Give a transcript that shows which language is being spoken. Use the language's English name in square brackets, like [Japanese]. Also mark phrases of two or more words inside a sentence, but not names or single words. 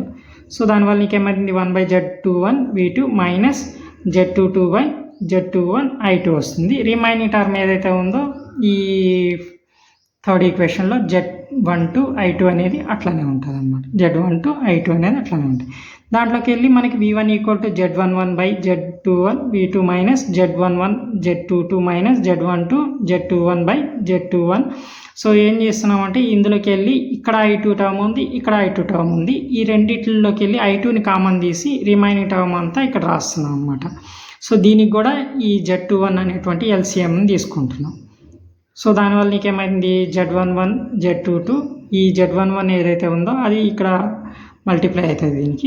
[Telugu] సో దానివల్ల నీకేమైంది, 1/Z21 V2 మైనస్ Z22/Z21 I2 వస్తుంది. [English] remaining term [Telugu] ఏదైతే ఉందో ఈ [English] third equationలో [Telugu] Z12 I2 అనేది అట్లానే ఉంటుంది అనమాట. Z12 I2 అనేది అట్లానే ఉంటుంది. దాంట్లోకి వెళ్ళి మనకి V1 [English] equal to [Telugu] Z11/Z21 V2 మైనస్ Z11 Z22 మైనస్ Z12 Z21/Z21. సో ఏం చేస్తున్నామంటే ఇందులోకి వెళ్ళి ఇక్కడ I2 టర్మ్ ఉంది, ఇక్కడ I2 టర్మ్ ఉంది. ఈ రెండిట్లోకి వెళ్ళి I2ని కామన్ తీసి [English] remaining term [Telugu] అంతా ఇక్కడ రాస్తున్నాం అనమాట. సో దీనికి కూడా ఈ Z21 అనేటువంటి LCMని తీసుకుంటున్నాం. సో దానివల్ల నీకేమైంది, Z11 Z22 ఈ Z11 ఏదైతే ఉందో అది ఇక్కడ మల్టిప్లై అవుతుంది దీనికి.